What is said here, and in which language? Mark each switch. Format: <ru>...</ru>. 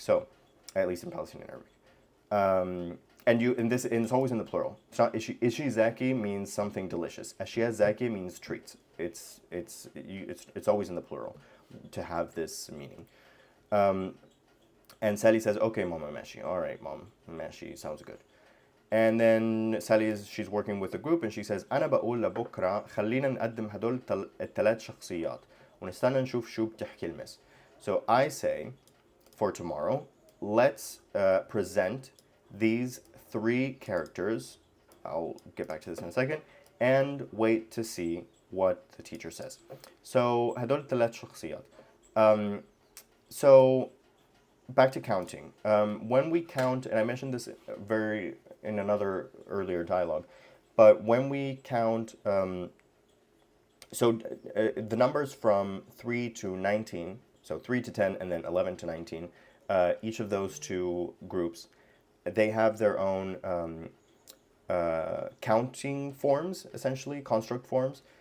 <en>So, at least in Palestinian Arabic. And it's always in the plural. It's not ishi zaki means something delicious. Ashia zaki means treats. It's always in the plural to have this meaning. And Sally says, okay, Mama Meshi. All right, Mom Meshi, sounds good. And then Sally she's working with a group and she says,</en> <ar>أنا بقول لبكرة خلينا نقدم هدول الثلاث شخصيات ونستنى نشوف شو بتحكي المس.</ar> <en>So I say, for tomorrow, let's present these three characters. I'll get back to this in a second. and wait to see what the teacher says.</en> <ar>So هدول ثلاث شخصيات.</ar> <en>Um, so back to counting. When we count, and I mentioned this in another earlier dialogue, but when we count, the numbers from 3 to 19, so 3 to 10 and then 11 to 19, each of those two groups, they have their own counting forms, essentially, construct forms.</en>